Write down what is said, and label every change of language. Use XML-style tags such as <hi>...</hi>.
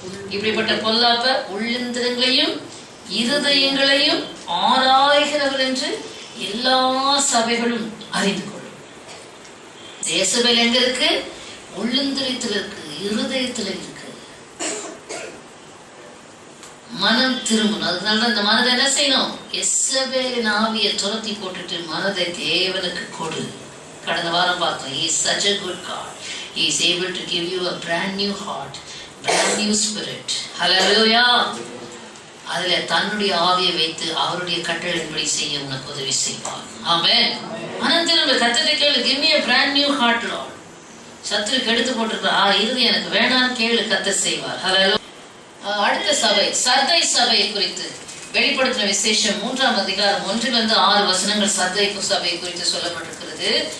<ta>இப்படிப்பட்ட பொல்லாப்ப உள்ளிந்திரங்களையும் இருதயங்களையும் ஆராய்கிறவர் என்று எல்லா சபைகளும் அறிந்து கொள்ளும். எசபேல் எங்க இருக்கு? உள்ளிந்திரத்தில் இருக்கு, இருதயத்தில் இருக்கு. மனம் திரும்பணும். அதனால இந்த மனதை என்ன செய்யணும்? எசபேலின் ஆவியை துரத்தி போட்டுட்டு மனதை தேவனுக்கு கொடு. கடந்த வாரம் பார்த்தோம்,</ta> <en>he is such a good God. He is able to give you a brand new heart, brand new spirit. Hallelujah.</en> <ta>அதுல தன்னுடைய ஆவியை வைத்து அவருடைய கட்டளையின்படி செய்ய உனக்கு உதவி செய்வார். ஆமென். மனம் திரும்ப கர்த்தரை கேளு.</ta> <en>give me a brand new heart Lord.</en> <ta>சத்துருக்கு எடுத்து போட்டிருக்கிற இருதயம் எனக்கு வேணான்னு கேளு, கர்த்தர் செய்வார். ஹல்லேலூயா. அடுத்த சபை, சர்தை சபையை குறித்து வெளிப்படுத்தின விசேஷம் 3ஆம் அதிகாரம் 1-6 வசனங்கள் சர்தை சபையை குறித்து சொல்லப்பட்டிருக்கிறது.</ta>